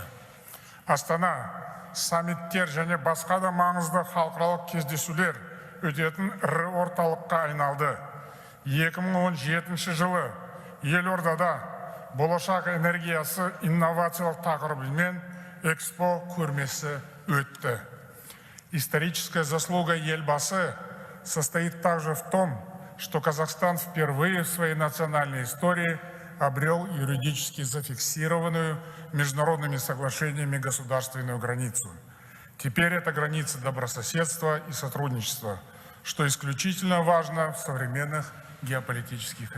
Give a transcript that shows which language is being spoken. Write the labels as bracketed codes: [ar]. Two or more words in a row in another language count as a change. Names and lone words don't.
[kk] Астана саммиттер және басқа да маңызды халықаралық кездесулер өтетін ірі орталыққа айналды. 2017 жылы елордада болашақ энергиясы инновациялық тақырыбымен экспо көрмесі өтті. [ru] Историческая заслуга Елбасы состоит также в том, что Казахстан впервые в своей национальной истории обрел юридически зафиксированную международными соглашениями государственную границу. Теперь это граница добрососедства и сотрудничества, что исключительно важно в современных геополитических реалиях.